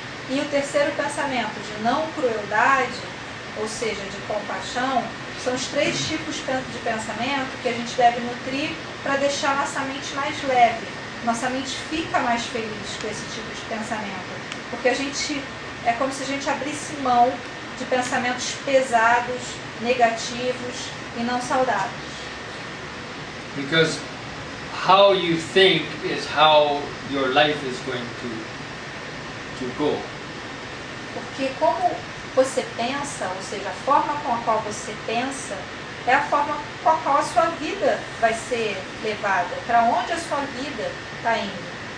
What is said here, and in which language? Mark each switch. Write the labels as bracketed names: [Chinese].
[Portuguese] E o terceiro pensamento, de não crueldade, ou seja, de compaixão, são os 3 tipos de pensamento que a gente deve nutrir para deixar nossa mente mais leve. Nossa mente fica mais feliz com esse tipo de pensamento, porque é como se a gente abrisse mão de pensamentos pesados, negativos e não saudáveis. [English] Because how you think is how your life is going to go. [Portuguese] Porque como você pensa, ou seja, a forma com a qual você pensa, é a forma com a qual a sua vida vai ser levada, para onde a sua vida está indo.